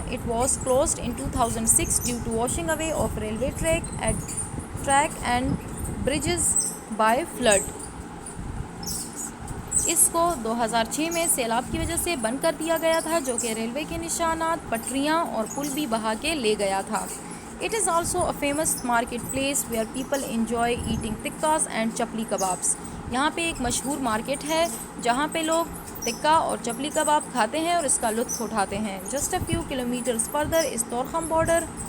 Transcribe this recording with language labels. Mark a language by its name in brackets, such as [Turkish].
[English] It was closed in 2006 due to washing away of railway track and bridges by flood. [Urdu] اس کو 2006 میں سیلاب کی وجہ سے بند کر دیا گیا تھا جو کہ ریلوے کے نشانات، پٹریاں اور پل بھی بہا کے لے گیا تھا. [English] It is also a famous market place where people enjoy eating tikkas and chapli kebabs. [Urdu] یہاں پہ ایک مشہور مارکیٹ ہے جہاں پہ لوگ ٹکا اور چپلی کباب کھاتے ہیں اور اس کا لطف اٹھاتے ہیں. [English] Just a few kilometers further is Torkham border.